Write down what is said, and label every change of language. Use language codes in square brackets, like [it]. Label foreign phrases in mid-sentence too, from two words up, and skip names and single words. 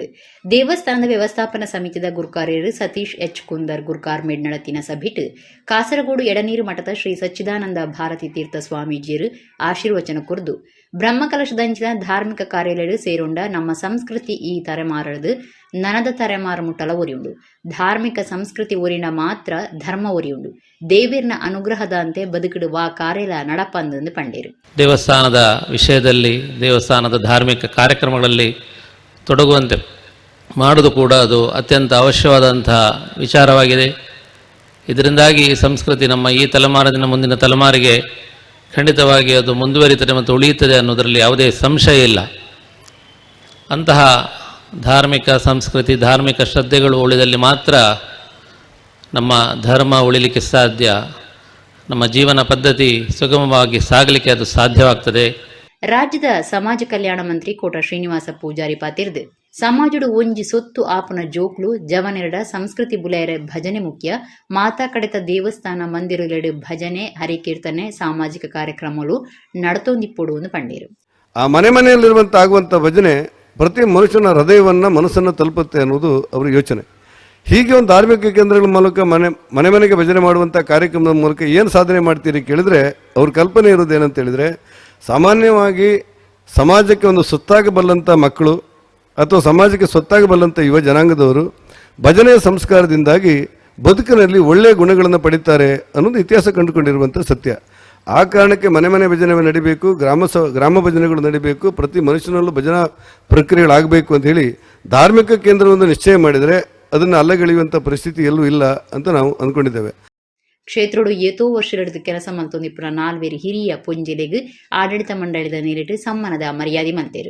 [tcy] ದೇವಸ್ಥಾನದ ವ್ಯವಸ್ಥಾಪನಾ ಸಮಿತಿದ ಗುರ್ಕಾರ್ಯರು ಸತೀಶ್ ಎಚ್ ಕುಂದರ್ ಗುರ್ಕಾರ್ಮೇಡ್ ನಡತಿನ ಸಭೆಟ್ ಕಾಸರಗೋಡು ಎಡನೀರು ಮಠದ ಶ್ರೀ ಸಚ್ಚಿದಾನಂದ ಭಾರತಿ ತೀರ್ಥ ಸ್ವಾಮೀಜಿಯರು ಆಶೀರ್ವಚನ ಕುರಿದು ಬ್ರಹ್ಮಕಲಶದಂಚಿನ ಧಾರ್ಮಿಕ ಕಾರ್ಯಾಲಯ ಸೇರೊಂಡ ನಮ್ಮ ಸಂಸ್ಕೃತಿ ಈ ತಲೆಮಾರದು ನನದ ತಲೆಮಾರ ಮುಟ್ಟಲ ಒರಿಯುಂಡು. ಧಾರ್ಮಿಕ ಸಂಸ್ಕೃತಿ ಒರಿನ ಮಾತ್ರ ಧರ್ಮ ಒರಿಯುಂಡು. ದೇವಿರ್ನ ಅನುಗ್ರಹದಂತೆ ಬದುಕಿಡುವ ಕಾರ್ಯ ನಡಪಂದು ಪಂಡೇರು. [kn] ದೇವಸ್ಥಾನದ ವಿಷಯದಲ್ಲಿ ದೇವಸ್ಥಾನದ ಧಾರ್ಮಿಕ ಕಾರ್ಯಕ್ರಮಗಳಲ್ಲಿ ತೊಡಗುವಂತೆ ಮಾಡುವುದು ಕೂಡ ಅದು ಅತ್ಯಂತ ಅವಶ್ಯವಾದಂತಹ ವಿಚಾರವಾಗಿದೆ. ಇದರಿಂದಾಗಿ ಸಂಸ್ಕೃತಿ ನಮ್ಮ ಈ ತಲೆಮಾರಿನ ಮುಂದಿನ ತಲೆಮಾರಿಗೆ ಖಂಡಿತವಾಗಿ ಅದು ಮುಂದುವರಿಯುತ್ತದೆ ಮತ್ತು ಉಳಿಯುತ್ತದೆ ಅನ್ನೋದರಲ್ಲಿ ಯಾವುದೇ ಸಂಶಯ ಇಲ್ಲ. ಅಂತಹ ಧಾರ್ಮಿಕ ಸಂಸ್ಕೃತಿ, ಧಾರ್ಮಿಕ ಶ್ರದ್ಧೆಗಳು ಉಳಿದಲ್ಲಿ ಮಾತ್ರ ನಮ್ಮ ಧರ್ಮ ಉಳಿಲಿಕ್ಕೆ ಸಾಧ್ಯ, ನಮ್ಮ ಜೀವನ ಪದ್ಧತಿ ಸುಗಮವಾಗಿ ಸಾಗಲಿಕ್ಕೆ ಅದು ಸಾಧ್ಯವಾಗ್ತದೆ. [tcy] ರಾಜ್ಯದ ಸಮಾಜ ಕಲ್ಯಾಣ ಮಂತ್ರಿ ಕೋಟ ಶ್ರೀನಿವಾಸ ಪೂಜಾರಿ ಪಾತಿರ್ದು ಸಮಾಜಡು ಒಂಜಿ ಸೊತ್ತು ಆಪನ ಜೋಕ್ಲು ಜವನೆರಡ ಸಂಸ್ಕೃತಿ ಬುಲೆಯರ ಭಜನೆ ಮುಖ್ಯ ಮಾತಾ ಕಡೆತ ದೇವಸ್ಥಾನ ಮಂದಿರಲೆಡು ಭಜನೆ ಹರಿಕೀರ್ತನೆ ಸಾಮಾಜಿಕ ಕಾರ್ಯಕ್ರಮಗಳು ನಡತೊಂದಿಪ್ಪೊಡುವುದು ಪಂಡೇರು. [kn] ಆ ಮನೆಯಲ್ಲಿರುವಂಥ ಆಗುವಂಥ ಭಜನೆ ಪ್ರತಿ ಮನುಷ್ಯನ ಹೃದಯವನ್ನು ಮನಸ್ಸನ್ನು ತಲುಪುತ್ತೆ ಅನ್ನೋದು ಅವರ ಯೋಚನೆ. ಹೀಗೆ ಒಂದು ಧಾರ್ಮಿಕ ಕೇಂದ್ರಗಳ ಮೂಲಕ ಮನೆಗೆ ಭಜನೆ ಮಾಡುವಂಥ ಕಾರ್ಯಕ್ರಮದ ಮೂಲಕ ಏನು ಸಾಧನೆ ಮಾಡ್ತೀರಿ ಕೇಳಿದರೆ ಅವ್ರ ಕಲ್ಪನೆ ಇರೋದು ಏನಂತ ಹೇಳಿದರೆ, ಸಾಮಾನ್ಯವಾಗಿ ಸಮಾಜಕ್ಕೆ ಒಂದು ಸೊತ್ತಾಗಬಲ್ಲಂಥ ಮಕ್ಕಳು ಅಥವಾ ಸಮಾಜಕ್ಕೆ ಸೊತ್ತಾಗಬಲ್ಲಂಥ ಯುವ ಜನಾಂಗದವರು ಭಜನೆಯ ಸಂಸ್ಕಾರದಿಂದಾಗಿ ಬದುಕಿನಲ್ಲಿ ಒಳ್ಳೆಯ ಗುಣಗಳನ್ನು ಪಡಿತಾರೆ ಅನ್ನೋದು ಇತಿಹಾಸ ಕಂಡುಕೊಂಡಿರುವಂಥ ಸತ್ಯ. ಆ ಕಾರಣಕ್ಕೆ ಮನೆ ಭಜನೆ ನಡಿಬೇಕು, ಗ್ರಾಮ ಭಜನೆಗಳು ನಡಿಬೇಕು, ಪ್ರತಿ ಮನುಷ್ಯನಲ್ಲೂ ಭಜನಾ ಪ್ರಕ್ರಿಯೆಗಳಾಗಬೇಕು ಅಂತ ಹೇಳಿ ಧಾರ್ಮಿಕ ಕೇಂದ್ರವನ್ನು ನಿಶ್ಚಯ ಮಾಡಿದರೆ ಅದನ್ನು ಅಲ್ಲಗೆಳೆಯುವಂಥ ಪರಿಸ್ಥಿತಿ ಎಲ್ಲೂ ಇಲ್ಲ ಅಂತ ನಾವು ಅಂದ್ಕೊಂಡಿದ್ದೇವೆ. [tcy] ಕ್ಷೇತ್ರಡು ಏತೋ ವರ್ಷ ಕೆಲಸ ಮಲ್ತೊಂದಿಪ್ಪುರ ನಾಲ್ವೇರು ಹಿರಿಯ ಪೊಂಜೆಲೆಗ್ ಆಡಳಿತ ಮಂಡಳಿದ ನೀರಿಟ್ಟು ಸಮ್ಮನದ ಮರ್ಯಾದೆ ಮಲ್ತೇರು.